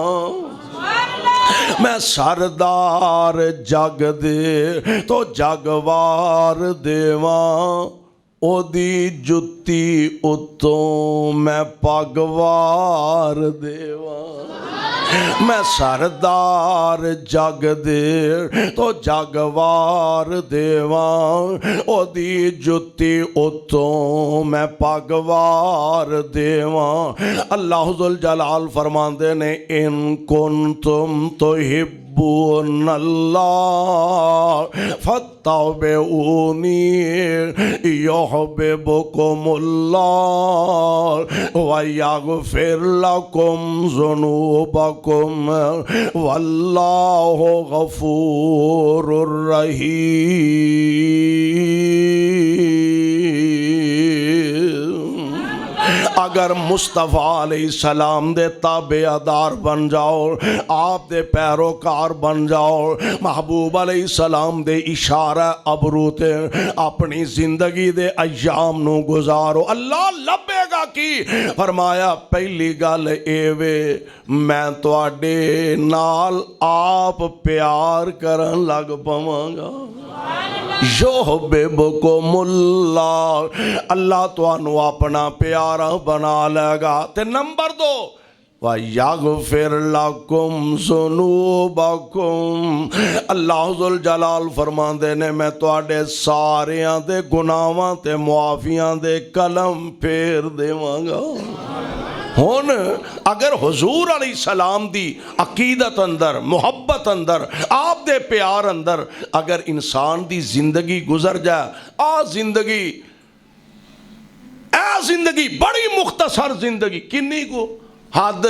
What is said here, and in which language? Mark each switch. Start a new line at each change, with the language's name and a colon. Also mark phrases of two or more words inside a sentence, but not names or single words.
Punjabi: میں سردار جگ دے تو جگوار دیوا، اودی جتی اتوں میں پگوار دیوا، میں سردار جگ دے تو جگوار دیوا، اودی جتی اتوں میں پگوار دیوا. اللہ ذوالجلال فرماتے نے
Arabic: إن كنتم تحبون الله فاتبعوني يحببكم الله ويغفر لكم ذنوبكم والله غفور رحيم.
Punjabi: اگر مصطفیٰ علیہ السلام دے تابعدار بن جاؤ، آپ دے پیروکار بن جاؤ، محبوب علیہ السلام دے اشارہ ابرو تے اپنی زندگی دے ایام نوں گزارو، اللہ لبھے گا کی. فرمایا پہلی گل ایوے میں تہاڈے نال آپ پیار کرن لگ پواں گا، یحببکم اللہ، اللہ تہانوں اپنا پیارا بنا لے گا. تے نمبر 2
Arabic: ويغفر لكم ذنوبكم,
Punjabi: اللہ ذوالجلال فرماندے نے میں تہاڈے ساریاں دے گناہاں تے معافیاں دے قلم پھیر دیواں گا. ہن اگر حضور علیہ السلام دی عقیدت اندر، محبت اندر، آپ دے پیار اندر اگر انسان دی زندگی گزر جائے، زندگی بڑی مختصر زندگی، کنی کو حد.